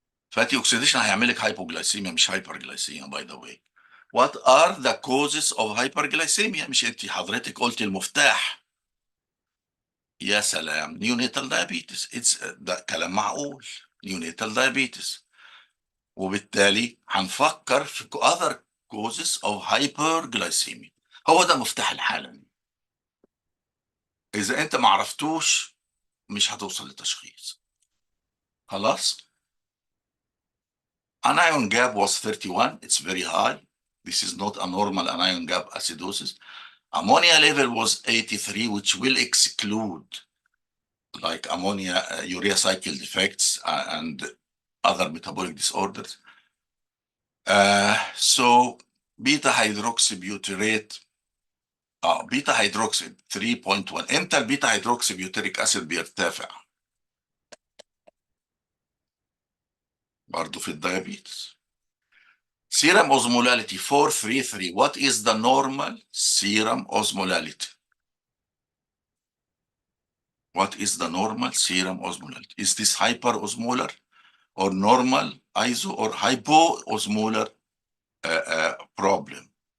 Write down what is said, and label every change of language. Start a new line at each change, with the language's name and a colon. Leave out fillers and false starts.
English: fatty oxidation
Arabic: هيعمل لك
English: hypoglycemia
Arabic: مش
English: Hyperglycemia by the way. What are the causes of hyperglycemia?
Arabic: مش انت حضرتك قلتي المفتاح؟ يا سلام،
English: Neonatal diabetes.
Arabic: ده كلام معقول،
English: Neonatal diabetes.
Arabic: وبالتالي هنفكر في
English: other causes of hyperglycemia.
Arabic: هو ده مفتاح الحالة دي. إذا أنت ما عرفتوش مش هتوصل لتشخيص. خلاص.
English: Anion gap was 31. It's very high. This is not a normal anion gap acidosis. Ammonia level was 83, which will exclude like ammonia, urea cycle defects, and other metabolic disorders. So beta hydroxybutyrate، beta hydroxy 3.1.
Arabic: امتى البيتا هيدروكسي بيوتريك اسيد بيرتفع؟ برضه في الدايابيتس.
English: Serum osmolality 433. What is the normal serum osmolality? What is the normal serum osmolality? Is this hyperosmolar or normal iso or hypoosmolar problem?